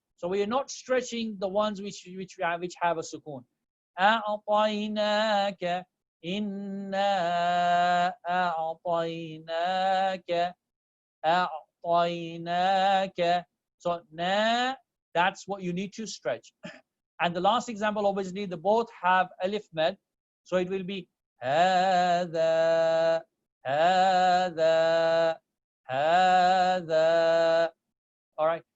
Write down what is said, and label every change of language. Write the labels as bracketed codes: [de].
[en] So we are not stretching the ones which have a sukoon. [ar] أعطيناك إنا أعطيناك أعطيناك. [en] So na, that's what you need to stretch. And the last example, obviously, they both have alif mad, so it will be [ar] هذا هذا هذا. [en] All right.